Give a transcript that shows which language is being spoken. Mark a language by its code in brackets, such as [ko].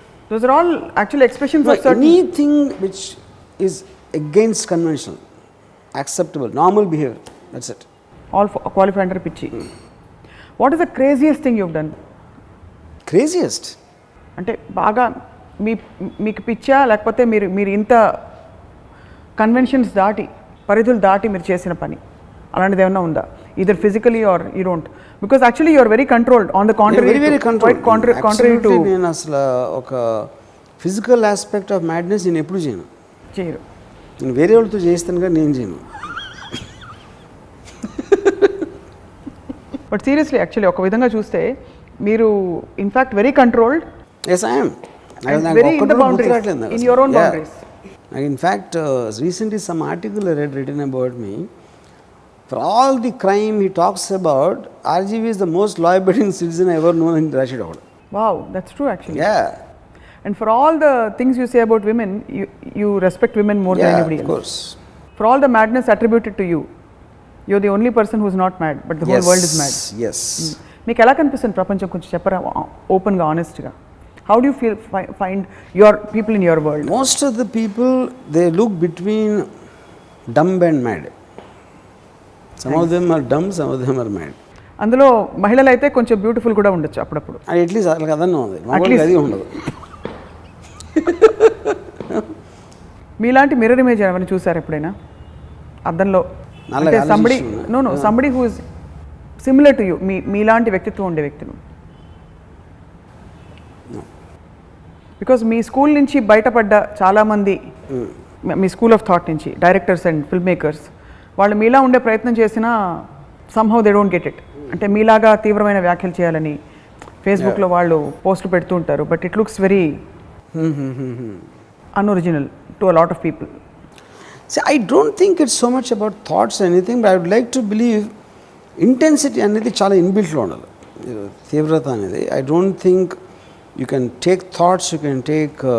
[en] Those are all actually expressions of certain anything which is against conventional, acceptable, normal behavior, that's it. All qualify under pichi. What is the craziest thing you've done? Craziest? [te] అంటే బాగా మీకు పిచ్చా, లేకపోతే మీరు ఇంత conventions దాటి, పరిధులు దాటి మీరు చేసిన పని అలాంటిది ఏమైనా ఉందా? [en] either physically or you don't, because actually you are very controlled, on the contrary, very controlled, quite contrary to [te] నేను అసలు ఒక ఫిజికల్ ఆస్పెక్ట్ ఆఫ్ మ్యాడ్నెస్ నేను ఎప్పుడు చేయను. నేను వేరే వాళ్ళతో చేస్తాను కానీ నేను చేయను. బట్ సీరియస్లీ యాక్చువల్లీ ఒక విధంగా చూస్తే మీరు in fact very controlled. [en] yes I am. very in the boundaries, in your own boundaries. In fact recently some article I read written about me. For all the crime he talks about, RGV is the most law-abiding citizen I ever known in Rashid Awad. Wow, that's true actually. Yeah. And for all the things you say about women, you respect women more than anybody else. Of course. For all the madness attributed to you, you're the only person who's not mad, but the whole world is mad. Yes. [te] మీకు ఎలా కనిపిస్తుంది ప్రపంచం? కొంచెం చెప్పరా ఓపెన్గా, ఆనెస్ట్గా. [en] How do you find your people in your world? Most of the people, they look between dumb and mad. Some of them are dumb, some of them are mad. [te] అందులో మహిళలు అయితే కొంచెం బ్యూటిఫుల్ కూడా ఉండొచ్చు అప్పుడప్పుడు. అట్లీస్ట్ అట్లా కదన్నా ఉంది, మగవాళ్ళకి అది ఉండదు. మీలాంటి మిర్రర్ ఇమేజ్ ఏమైనా చూసారు ఎప్పుడైనా అద్దంలో? అంటే [en] somebody who is similar to you, [te] మీలాంటి వ్యక్తిత్వం ఉండే వ్యక్తులు. బికాజ్ మీ స్కూల్ నుంచి బయటపడ్డ చాలామంది, మీ స్కూల్ ఆఫ్ థాట్ నుంచి డైరెక్టర్స్ అండ్ ఫిల్మ్ మేకర్స్, వాళ్ళు మీలా ఉండే ప్రయత్నం చేసినా [en] Somehow they don't get it. [te] అంటే మీలాగా తీవ్రమైన వ్యాఖ్యలు చేయాలని ఫేస్బుక్లో వాళ్ళు పోస్టులు పెడుతూ ఉంటారు. [en] But it looks very unoriginal to a lot of people. See, I don't think it's so much about thoughts or anything, but I would like to believe intensity [te] అనేది చాలా ఇన్బిల్ట్లో ఉండాలి, తీవ్రత అనేది. [en] I don't think you can take thoughts, you can take